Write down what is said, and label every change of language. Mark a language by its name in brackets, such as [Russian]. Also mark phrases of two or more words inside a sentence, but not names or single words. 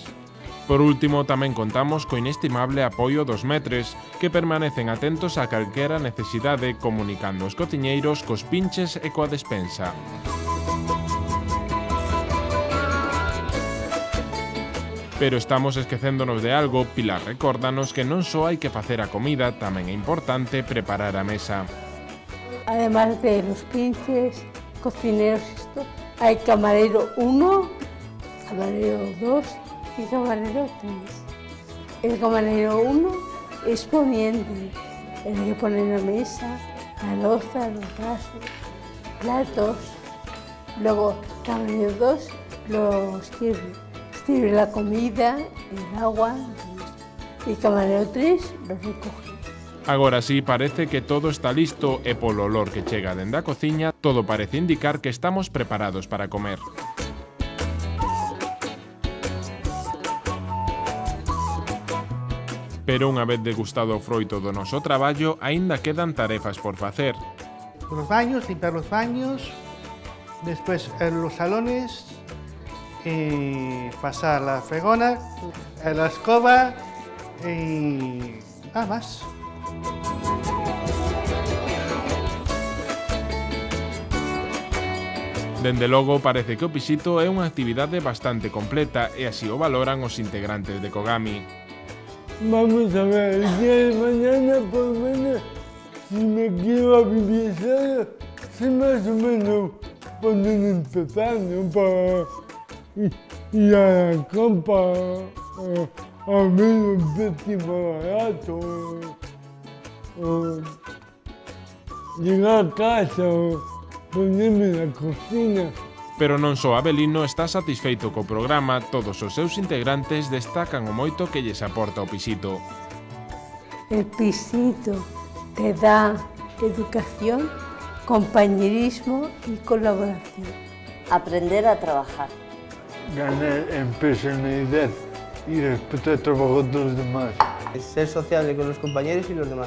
[Galician] Por último, tamén contamos co inestimable apoio dos metres, que permanecen atentos a calquera necesidade, comunicando os cociñeiros cos pinches e coa despensa. Pero estamos esquecéndonos de algo. Pilar recórdanos que non só hai que facer a comida, tamén é importante preparar a mesa. [Spanish] Además de los pinches, cocineros, hay camarero 1, camarero 2 y camarero 3. El camarero 1 es poniente, el que pone en la mesa, la loza, los vasos, platos. Luego camarero 2 los sirve la comida, el agua, y camarero 3 lo recoge. [Galician] Agora sí, parece que todo está listo e polo olor que chega dende a cociña, todo parece indicar que estamos preparados para comer. Pero unha vez degustado o froito do noso traballo, aínda quedan tarefas por facer. [Spanish] Los baños, limpiar los baños, después los salones, y pasar la fregona, la escoba y nada más. [Galician] Dende logo, parece que o pisito é unha actividade bastante completa e así o valoran os integrantes de Kogami. [Spanish] Vamos a ver, el día de mañana por lo menos, si me quiero vivir solo, sé más o menos por dónde empezar, ¿no? Para ir a la campa, a ver un precio barato, o llegar a casa, o ponerme en la cocina. [Galician] Pero non só Avelino está satisfeito co programa, todos os seus integrantes destacan o moito que lles aporta o pisito. [Spanish] El pisito te da educación, compañerismo y colaboración. Aprender a trabajar. Ganar en personalidad y respetar el trabajo de los demás. Ser sociable con los compañeros y los demás.